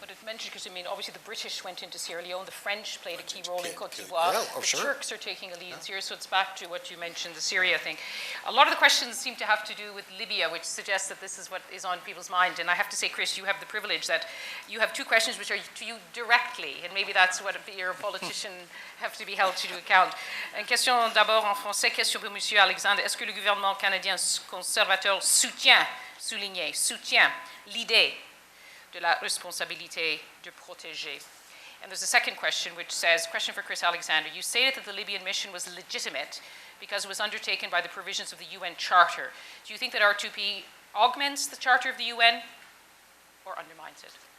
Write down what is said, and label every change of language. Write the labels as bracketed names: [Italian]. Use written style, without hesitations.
[English] But it mentioned, because obviously the British went into Sierra Leone, the French played a key role in Côte d'Ivoire, the Turks are taking a lead in Syria, so it's back to what you mentioned, the Syria thing. A lot of the questions seem to have to do with Libya, which suggests that this is what is on people's mind. And I have to say, Chris, you have the privilege that you have two questions which are to you directly, and maybe that's what your politician have to be held to account. [French] Une question d'abord en français, question pour Monsieur Alexandre. Est-ce que le gouvernement canadien conservateur soutient, souligné, soutient l'idée de la responsabilité de protéger. [English] And there's a second question which says, question for Chris Alexander. You stated that the Libyan mission was legitimate because it was undertaken by the provisions of the UN Charter. Do you think that R2P augments the Charter of the UN or undermines it?